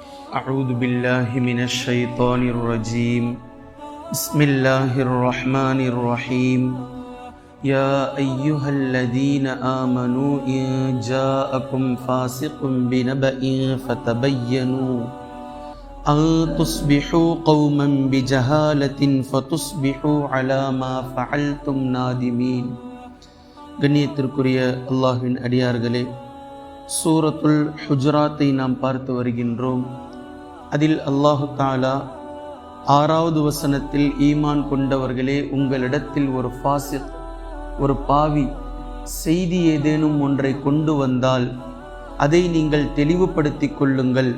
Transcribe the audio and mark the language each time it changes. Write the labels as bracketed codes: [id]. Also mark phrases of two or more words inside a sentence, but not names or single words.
[ar] أعوذ بالله من الشيطان الرجيم بسم الله الرحمن الرحيم يا أيها الذين آمنوا إن جاءكم فاسق بنبأ فتبينوا أن تصبحوا قوما بجهالة فتصبحوا على ما فعلتم نادمين. [ta] கண்ணியத்திற்குரிய அல்லாஹ்வின் அடியார்களே, சூரத்துல் ஹுஜராத்தை நாம் பார்த்து வருகின்றோம். அதில் அல்லாஹு தஆலா 6வது வசனத்தில், ஈமான் கொண்டவர்களே, உங்களிடத்தில் ஒரு ஃபாசிக், ஒரு பாவி செய்தி ஏதேனும் ஒன்றை கொண்டு வந்தால் அதை நீங்கள் தெளிவுபடுத்திக் கொள்ளுங்கள்.